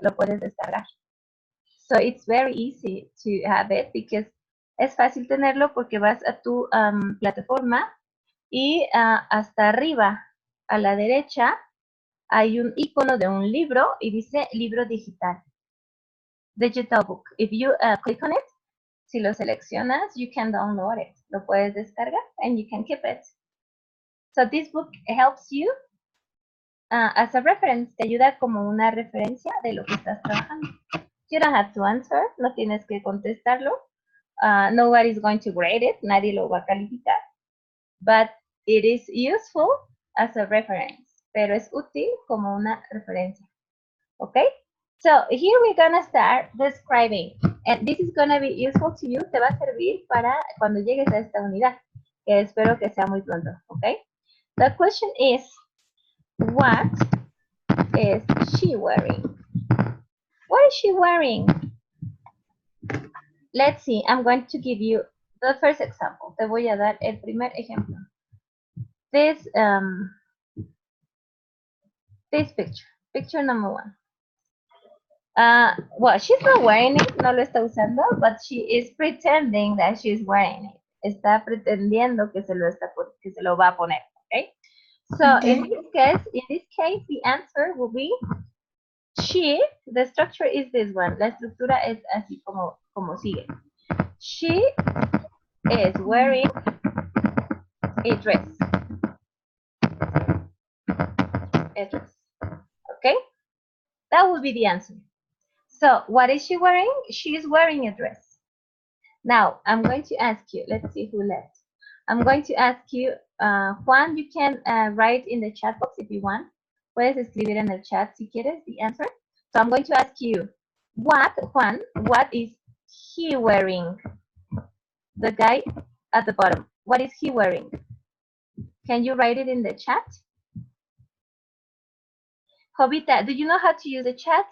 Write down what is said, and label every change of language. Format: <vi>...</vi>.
<es>Lo puedes descargar.</es> <en>So it's very easy to have it because</en> <es>es fácil tenerlo porque vas a tu plataforma y hasta arriba a la derecha hay un icono de un libro y dice libro digital.</es> <en>Digital book. If you click on it,</en> <es>si lo seleccionas,</es> <en>you can download it.</en> <es>Lo puedes descargar</es> <en>and you can keep it. So this book helps you as a reference.</en> <es>Te ayuda como una referencia de lo que estás trabajando.</es> <en>You don't have to answer.</en> <es>No tienes que contestarlo.</es> <en>Nobody's going to grade it.</en> <es>Nadie lo va a calificar.</es> <en>But it is useful as a reference.</en> <es>Pero es útil como una referencia.</es> <en>Okay? So here we're gonna start describing. And this is gonna be useful to you.</en> <es>Te va a servir para cuando llegues a esta unidad. Que espero que sea muy pronto.</es> <en>Okay? The question is, what is she wearing? What is she wearing? Let's see. I'm going to give you the first example.</en> <es>Te voy a dar el primer ejemplo.</es> <en>This picture number one. Well, she's not wearing it,</en> <es>no lo está usando,</es> <en>but she is pretending that she's wearing it.</en> <es>Está pretendiendo que se lo va a poner, okay? So</es> <en>Okay. in this case, the answer will be she. The structure is this one.</en> <es>La estructura es así como sigue.</es> <en>She is wearing a dress. A dress. Okay? That would be the answer. So, what is she wearing? She is wearing a dress. Now, I'm going to ask you, let's see who left. I'm going to ask you, Juan, you can write in the chat box if you want.</en> <es>Puedes escribir en el chat si quieres</es> <en>the answer. So, I'm going to ask you, Juan, what is he wearing? The guy at the bottom, what is he wearing? Can you write it in the chat? Jovita, do you know how to use the chat?</en>